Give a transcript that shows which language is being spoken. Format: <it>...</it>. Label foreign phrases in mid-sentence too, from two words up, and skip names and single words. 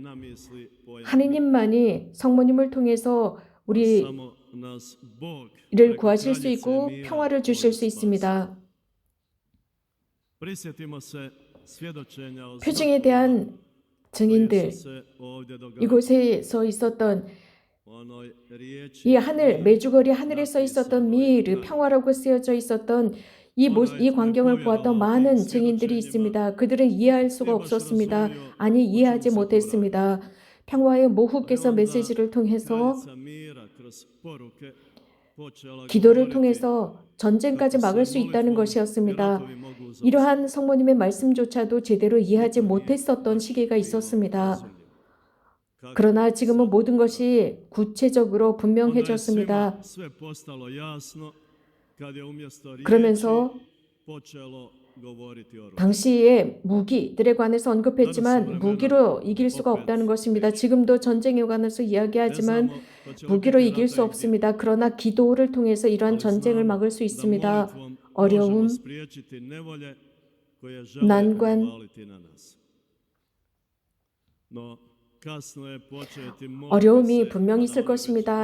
<ko>하느님만이 성모님을 통해서 우리를 구하실 수 있고 평화를 주실 수 있습니다. 표징에 대한 증인들, 이곳에서 있었던</ko> <hr>onoj riječi</hr> <ko>이 하늘 메주거리 하늘에 써 있었던 미르 평화라고 쓰여져 있었던 이 광경을 보았던 많은 증인들이 있습니다. 그들은 이해할 수가 없었습니다. 아니 이해하지 못했습니다. 평화의 모후께서 메시지를 통해서</ko> <hr>kraljica mira kroz poruke počela</hr> <ko>기도를</ko> <hr>govoriti</hr> <ko>통해서 전쟁까지 막을 수 있다는 것이었습니다.</ko> <hr>ratovi mogu zaustaviti.</hr> <ko>이러한 성모님의 말씀조차도 제대로 이해하지 못했었던 시기가 있었습니다. 그러나 지금은 모든 것이 구체적으로</ko> <hr>Onda je</hr> <ko>분명해졌습니다.</ko> <hr>svima sve postalo jasno kad je umjesto riječi</hr> <ko>그러면서</ko> <hr>počelo govoriti oružje.</hr> <ko>당시에 무기들에 관해서 언급했지만 무기로 이길 수가 없다는 것입니다. 지금도 전쟁에 관해서 이야기하지만 무기로 이길 수 없습니다. 그러나 기도를 통해서 이러한 전쟁을 막을 수 있습니다. 어려움, 난관, 어려움이 분명히 있을 것입니다.</ko>